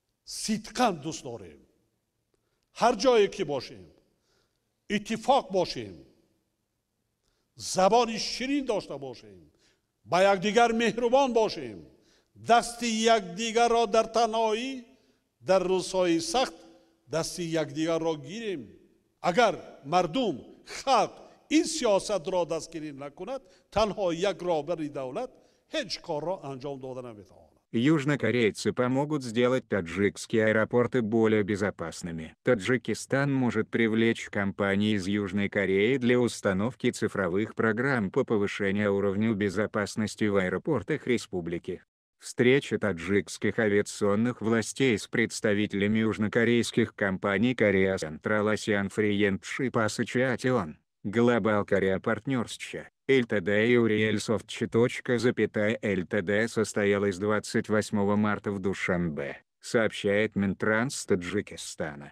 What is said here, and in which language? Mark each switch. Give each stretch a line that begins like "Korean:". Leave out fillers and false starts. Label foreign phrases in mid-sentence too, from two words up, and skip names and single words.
Tajik: صدقاً دوست داریم هر جایی که باشیم اتفاق باشیم، زبان شیرین داشته باشیم، با یکدیگر مهربان باشیم، دست یکدیگر را در تنهایی در روزهای سخت دست یکدیگر را گیریم. اگر مردم خلق این سیاست را دستگیری نکند، تنها یک رهبر دولت هیچ کار را انجام داده نمیتواند.
Russian: Южнокорейцы помогут сделать таджикские аэропорты более безопасными. Таджикистан может привлечь компании из Южной Кореи для установки цифровых программ по повышению уровня безопасности в аэропортах республики. Встреча таджикских авиационных властей с представителями южнокорейских компаний Korea Central Asian Friendship Association, Global Korea Partnership, ЛТД и Urielsoft.Ltd состоялась 28 марта в Душанбе, сообщает Минтранс Таджикистана.